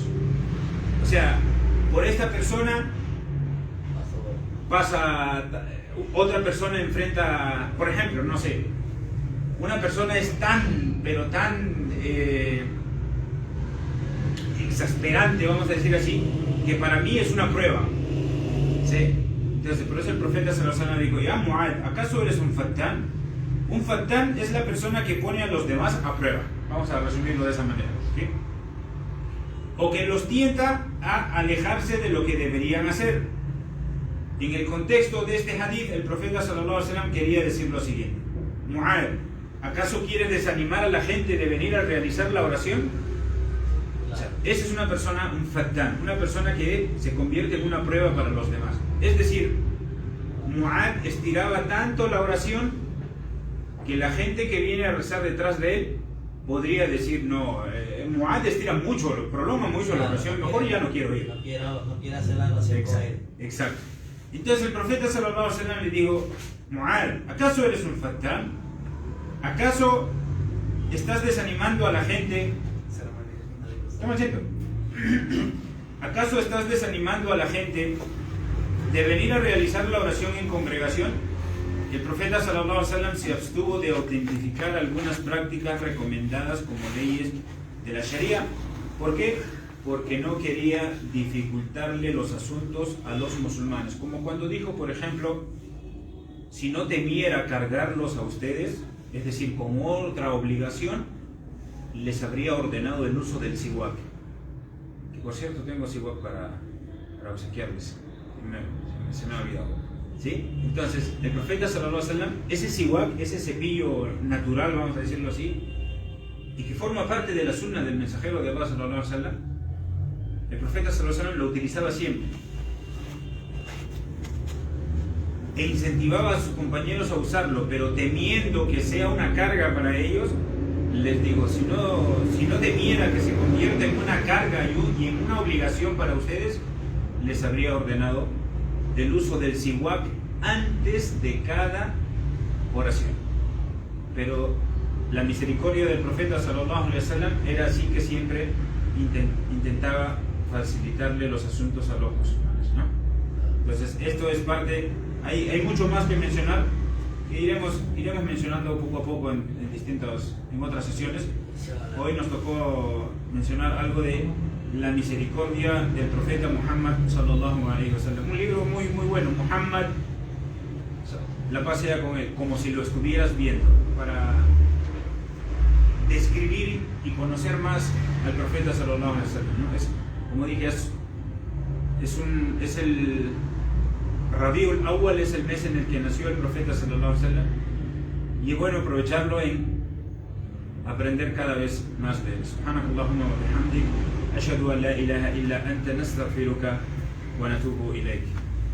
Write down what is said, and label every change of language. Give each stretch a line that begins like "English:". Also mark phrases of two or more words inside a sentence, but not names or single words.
Spanish: O sea, por esta persona pasa, otra persona enfrenta, por ejemplo, no sé, una persona es tan, pero tan exasperante, vamos a decir así, que para mí es una prueba, ¿sí? Entonces, por eso el profeta
Arabic: صلى الله عليه وسلم
Spanish: dijo: ya Mu'ad, ¿acaso eres un fattán? Un fattán es la persona que pone a los demás a prueba. Vamos a resumirlo de esa manera, ¿sí? O que los tienta a alejarse de lo que deberían hacer. En el contexto de este hadith, el profeta
Arabic: صلى الله عليه وسلم
Spanish: quería decir lo siguiente: Mu'ad, ¿acaso quieres desanimar a la gente de venir a realizar la oración? O sea, esa es una persona, un fattán, una persona que se convierte en una prueba para los demás. Es decir, Mu'ad estiraba tanto la oración que la gente que viene a rezar detrás de él podría decir: no, Mu'ad estira mucho, prolonga mucho la oración, mejor ya no quiero ir. No quiero hacer la oración con él. Exacto. Entonces el profeta
Arabic: صلى الله عليه وسلم
Spanish: le dijo: Mu'ad, ¿acaso eres un fattán? ¿Acaso estás desanimando a la gente? ¿Acaso estás desanimando a la gente de venir a realizar la oración en congregación? El profeta
Arabic: صلى الله عليه وسلم
Spanish: se abstuvo de autentificar algunas prácticas recomendadas como leyes de la Sharia. ¿Por qué? Porque no quería dificultarle los asuntos a los musulmanes. Como cuando dijo, por ejemplo, si no temiera cargarlos a ustedes, es decir, como otra obligación, les habría ordenado el uso del siwak. Que por cierto tengo siwak para obsequiarles. Se me ha olvidado. ¿Sí? Entonces, el profeta
Arabic: صلى الله عليه وسلم,
Spanish: ese siwak, ese cepillo natural, vamos a decirlo así, y que forma parte de la sunna del mensajero de Allah
Arabic: صلى الله عليه وسلم,
Spanish: el profeta
Arabic: صلى الله عليه وسلم
Spanish: lo utilizaba siempre. E incentivaba a sus compañeros a usarlo, pero temiendo que sea una carga para ellos, les digo: si no temiera que se convierta en una carga y en una obligación para ustedes, les habría ordenado el uso del siwak antes de cada oración. Pero la misericordia del profeta
Arabic: صلى الله عليه وسلم
Spanish: era así, que siempre intentaba facilitarle los asuntos a los musulmanes, ¿no? Entonces esto es parte, hay mucho más que mencionar, que iremos mencionando poco a poco en otras sesiones. Hoy nos tocó mencionar algo de la misericordia del profeta Muhammad
Arabic: صلى الله عليه وسلم.
Spanish: Un libro muy bueno, Muhammad, la paz sea con él, como si lo estuvieras viendo, para describir y conocer más al profeta
Arabic: صلى الله عليه وسلم,
Spanish: ¿no? Es, como dije, es el Rabiul Awwal, es el mes en el que nació el profeta
Arabic: صلى الله عليه وسلم,
Spanish: y es bueno aprovecharlo en aprender cada vez más de él.
Arabic: سبحانك اللهم وبحمدك، أشهد أن لا إله إلا أنت، نستغفرك ونتوب إليك.